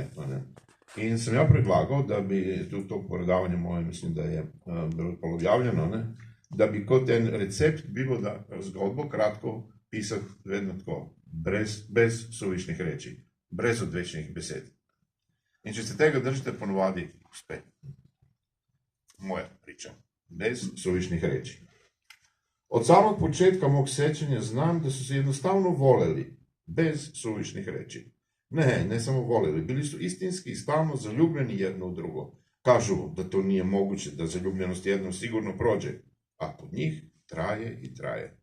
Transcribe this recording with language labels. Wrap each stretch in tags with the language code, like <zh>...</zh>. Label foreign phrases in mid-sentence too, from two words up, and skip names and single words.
<sl>In sem ja predlagal, da bi tudi to predavanje moje, mislim, da je bilo polovjavljeno, da bi kot en recept bilo, da zgodbo kratko pisati vedno tako, brez</sl> <sr>suvišnih reči,</sr> <sl>brez odvečnih besed. In če se tega držite, ponovadi uspe.</sl> <sr>Moja priča, bez suvišnih reči. Od samog početka mog sečenja znam, da so se jednostavno voleli, bez suvišnih reči. Ne samo voleli, bili su istinski i stalno zaljubljeni jedno u drugo. Kažu da to nije moguće, da zaljubljenost jednom sigurno prođe, a kod njih traje i traje.</sr>